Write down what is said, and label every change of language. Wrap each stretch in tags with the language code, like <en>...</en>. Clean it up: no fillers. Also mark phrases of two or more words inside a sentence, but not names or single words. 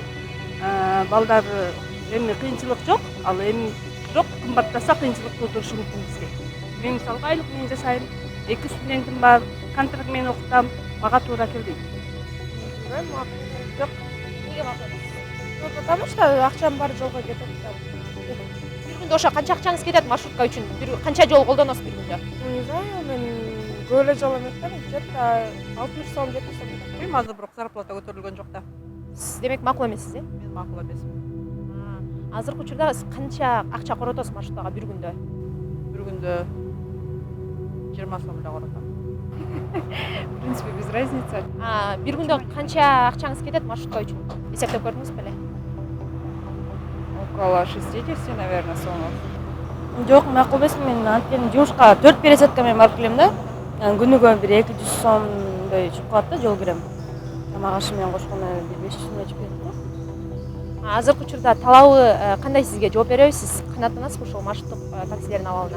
<ky>Балдар эми кыйынчылык жок, ал эми бирок кымбаттаса кыйынчылык туудурушу мүмкүн бизге. Мен мисалга айлык менен жашайм, 2 студентим бар, контракт менен окутам, мага туура келбейт. Жок. Эмнеге макул эмес?</ky> <ru>Ну, потому что</ru> <ky>акчам бар жолго кетет. Бир күндө ошо канча акчаңыз кетет маршрутка үчүн? Канча жол колдоносуз бир күндө?</ky> <ru>Ну, не знаю,</ru> <ky>мен көп эле жол эмес да, где-то 60 сом, 70 сом. Азыр бирок зарплата көтөрүлгөн жок да. Сиз демек макул эмессиз, э? Мен макул эмесмин. Азыркы учурда сиз канча акча коротосуз маршруттага бир күндө? Бир күндө 20 сом эле коротом.</ky> <ru>В принципе, без разницы.</ru> <ky>Бир күндө канча акчаңыз кетет маршрутка үчүн? Эсептеп көрдүңүз беле?</ky> <ru>Около 60, наверное, сомов.</ru> <ky>Жок, макул эмес. Мен анткени жумушка 4 пересадка менен барып келем да. Күнүгө бир 200 сомдой чыгып калат да жол кирем. Тамак ашы менен кошкондо 500 сомдой чыгып кетет да. Азыркы учурда талабы кандай сизге жооп беребиз? Сиз канааттанасызбы ушул маршруттук таксилердин абалына?</ky>